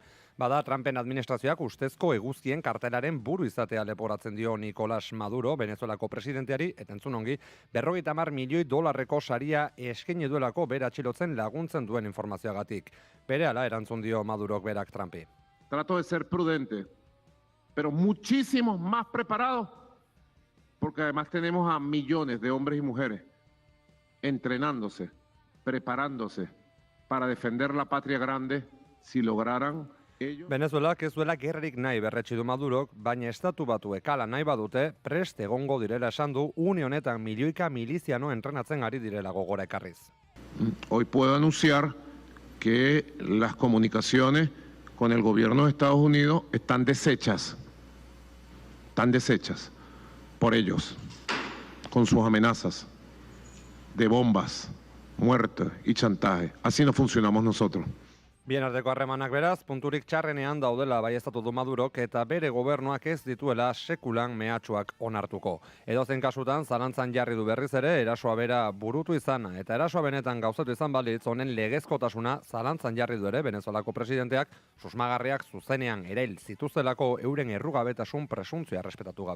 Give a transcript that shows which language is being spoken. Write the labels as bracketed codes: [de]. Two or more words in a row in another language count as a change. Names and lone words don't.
[eu] Bada, Trumpen administrazioak ustezko eguzkien kartelaren buru izatea leporatzen dio Nicolás Maduro, Venezuelako presidenteari, eta entzun ongi, 50 milioi dolarreko saria eskaini duelako bere atxilotzen laguntzen duen informazioagatik. Berehala erantzun dio Madurok berak Trumpi. [es] Trato de ser prudente, pero muchísimos más preparados, porque además tenemos a millones de hombres y mujeres entrenándose, preparándose para defender la patria grande si lograran [eu] Venezuelak ez duela gerrarik nahi berretsi du Madurok, baina estatu batuek hala nahi badute, prest egongo direla esan du, une honetan milioika miliziano entrenatzen ari direla gogora ekarriz. [es] Hoy puedo anunciar que las comunicaciones con el gobierno de Estados Unidos están deshechas por ellos, con sus amenazas de bombas, muerte y chantaje. Así no funcionamos nosotros. [eu] Bien arteko harremanak beraz, punturik txarrenean daudela baieztatu du Madurok eta bere gobernuak ez dituela sekulan mehatxuak onartuko. Edozein kasutan, zalantzan jarri du berriz ere, erasoa bera burutu izana eta erasoa benetan gauzatu izan balitz honen legezkotasuna zalantzan jarri du ere Venezuelako presidenteak susmagarriak zuzenean erail zituzelako euren errugabetasun presuntzioa errespetatu gabe.